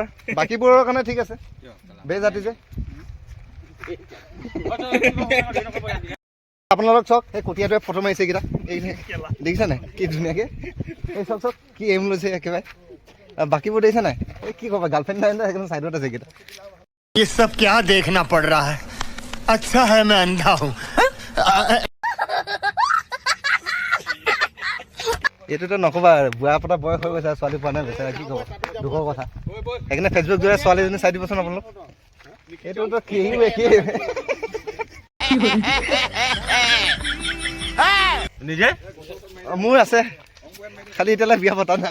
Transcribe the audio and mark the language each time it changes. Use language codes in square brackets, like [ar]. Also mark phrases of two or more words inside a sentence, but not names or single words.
[as] বাকীবোৰৰ কাৰণে ঠিক আছে, বেজ জাতি যে। আপোনালোক চাওক, সেই কটীয়াটোৱে ফটো মাৰিছে এইকেইটা, এই দেখিছে নাই কি ধুনীয়াকৈ। এই চাওক চাওক কি এম লৈছে একেবাৰে। বাকীবোৰ দেখিছে নাই, এই কি ক'বা, গাৰ্লফ্ৰেণ্ড নাই একদম চাইডত আছে এইকেইটা। [hi] ये सब क्या देखना पड़ रहा है? अच्छा है मैं अंधा हूँ। [as] এইটোতো নক'বা, বুঢ়া পতা বয়স হৈ গৈছে, ছোৱালী পোৱা নাই বেচাৰা, কি ক'ব, দুখৰ কথা। সেইকাৰণে ফেচবুক জোৰে ছোৱালীজনী চাই দিবচোন আপোনালোক। এইটোতো কি নিজে মোৰ আছে, খালি এতিয়ালৈ বিয়া পতা নাই।